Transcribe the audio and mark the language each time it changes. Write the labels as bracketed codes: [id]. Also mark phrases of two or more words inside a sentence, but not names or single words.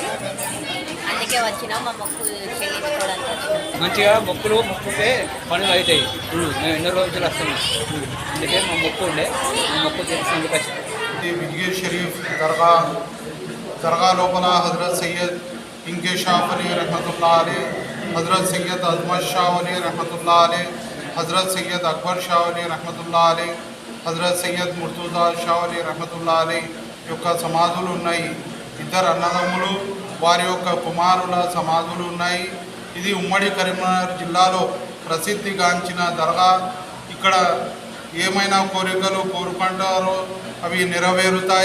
[te] అందుకే వచ్చినాం. మా మొక్కు చెల్లించుకోవడానికి వచ్చినాం. మంచిగా మొక్కుంటే పనులు అవుతాయి. మేము ఎన్నో రోజులు వస్తున్నాం. అందుకే మా మొక్కు ఉండే మొక్కు తెలిసినందుకు వచ్చినాం. బీజ్గిరి షరీఫ్ దర్గా లోపల హజరత్ సయ్యద్ ఇంకేషాఫ్ అలీ [ar] رحمة الله عليه, [te] हज़रत सैयद अजमत शाह अली [ar] رحمة الله عليه, [te] हज़रत सैयद अकबर शाह अली [ar] رحمة الله عليه, [te] हज़रत सैयद मुर्तज़ा शाह अली [ar] رحمة الله عليه [te] యొక్క సమాధులు ఉన్నాయి. ఇద్దరు అన్నదమ్ములు వారి యొక్క కుమారుల సమాధులు ఉన్నాయి. ఇది ఉమ్మడి కరీంనగర్ జిల్లాలో ప్రసిద్ధిగాంచిన దర్గా. ఇక్కడ ఏమైనా కోరికలు కోరుకుంటారో అవి నెరవేరుతాయి.